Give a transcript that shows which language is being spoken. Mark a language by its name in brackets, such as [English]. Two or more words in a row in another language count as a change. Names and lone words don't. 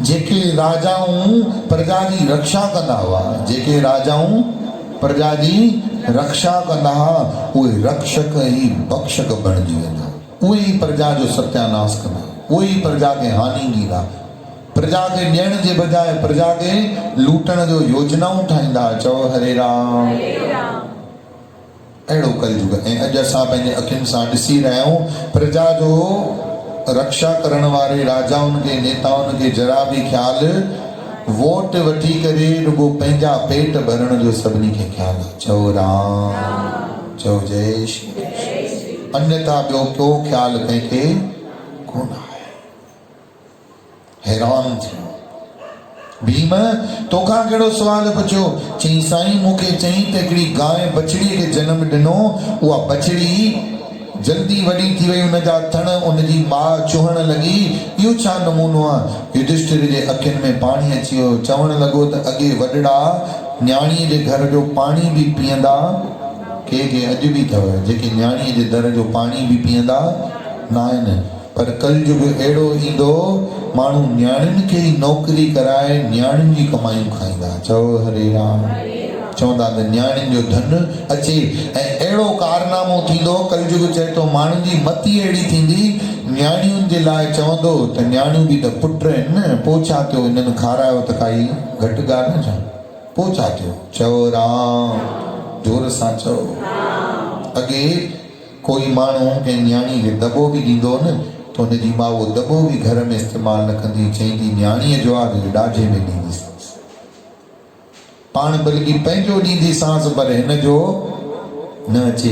[Sindhi] जेके राजाऊं प्रजा जी रक्षा कंदा हुआ, जेके राजाऊं प्रजा जी रक्षा कंदा हुआ, उहे रक्षक ई बख्शक बणिजी वेंदा। उहे ई प्रजा जो सत्यानाश कंदा, उहे ई प्रजा खे हानि ॾींदा, प्रजा खे ॾियण जे बजाय प्रजा खे लूटण जो योजनाऊं ठाहींदा। चओ हरे राम। अहिड़ो कलयुग। ऐं अॼु असां पंहिंजे अखियुनि सां ॾिसी रहिया आहियूं, प्रजा जो रक्षा करण वारे राजाउनि खे, नेताउनि खे जरा बि ख़्यालु, वोट वठी करे रुगो पंहिंजा पेट भरण जो सभिनी खे ख़्यालु। चओ राम। चओ जय श्री। अन्यथा ॿियो को ख़्यालु कंहिंखे कोन आहे। हैरान थियो। भीम तोखां कहिड़ो सुवाल पुछियो? चई साईं मूंखे चई त हिकिड़ी गांइ बछड़ीअ खे जनम ॾिनो, उहा बछड़ी जल्दी वॾी थी वई, उनजा थण उनजी माउ चुहण लॻी। इहो छा नमूनो आहे? युधिष्ठिर जे अखियुनि में पाणी अची वियो। चवण लॻो त अॻे वॾड़ा न्याणीअ जे घर जो पाणी बि पीअंदा, के अॼु बि अथव जेके न्याणीअ जे दर जो पाणी बि पीअंदा न आहिनि। पर कलयुग अहिड़ो ईंदो, माण्हू न्याणियुनि खे ई नौकरी कराए न्याणियुनि जी कमाइयूं खाईंदा। चओ हरे राम। चवंदा त न्याणियुनि जो धन अचे, ऐं अहिड़ो कारनामो थींदो। कलयुग चए थो माण्हुनि जी मती अहिड़ी थींदी, न्याणियुनि जे लाइ चवंदो त न्याणियूं बि त पुट आहिनि न, पोइ छा थियो? हिननि खारायो त काई घटि ॻाल्हि न छा? पोइ छा थियो? चओ राम। जोर सां चओ। अॻे कोई माण्हू कंहिं न्याणी खे दॿो बि ॾींदो न, तो उनजी मां उहो दॿो बि घर में इस्तेमालु न कंदी। चईंदी न्याणीअ जो आहे ॾाजे में ॾींदीसांसि, पाण बल्कि पंहिंजो ॾींदीसांसि, पर हिन जो न अचे।